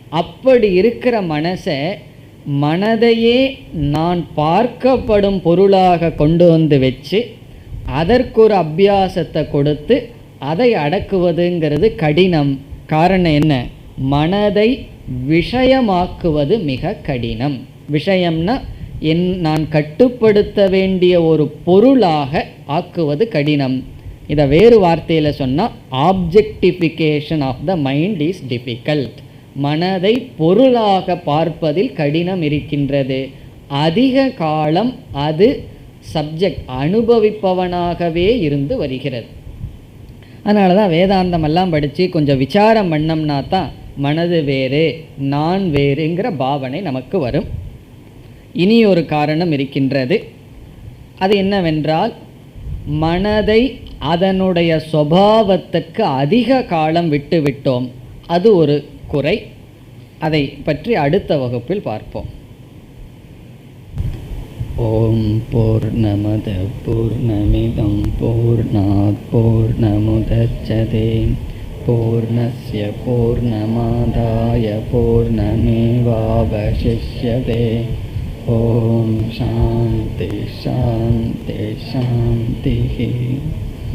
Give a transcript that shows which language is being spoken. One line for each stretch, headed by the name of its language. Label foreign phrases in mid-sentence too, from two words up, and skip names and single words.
Tamil: அப்படி இருக்கிற மனதையே நான் பார்க்கப்படும் பொருளாக கொண்டு வந்து வச்சு அதற்கு ஒரு அபியாசத்தை கொடுத்து அதை அடக்குவதுங்கிறது கடினம். காரணம் என்ன? மனதை விஷயமாக்குவது மிக கடினம். விஷயம்னா நான் கட்டுப்படுத்த வேண்டிய ஒரு பொருளாக ஆக்குவது கடினம். இதை வேறு வார்த்தையில் சொன்னால்
English: objectification of the mind is difficult.
Tamil: மனதை பொருளாக பார்ப்பதில் கடினம் இருக்கின்றது. அதிக காலம் அது சப்ஜெக்ட் அனுபவிப்பவனாகவே இருந்து வருகிறது. அதனால தான் வேதாந்தம் எல்லாம் படித்து கொஞ்சம் விசாரம் பண்ணோம்னா தான் மனது வேறு நான் வேறுங்கிற பாவனை நமக்கு வரும். இனி ஒரு காரணம் இருக்கின்றது. அது என்னவென்றால், மனதை அதனுடைய சுபாவத்துக்கு அதிக காலம் விட்டுவிட்டோம். அது ஒரு குறை. அதை பற்றி அடுத்த வகுப்பில் பார்ப்போம்.
Sanskrit: ॐ पूर्णमदः पूर्णमिदं पूर्णात् पूर्णमुदच्यते पूर्णस्य पूर्णमादाय पूर्णमेवावशिष्यते. ॐ शान्ति शान्ति शान्ति.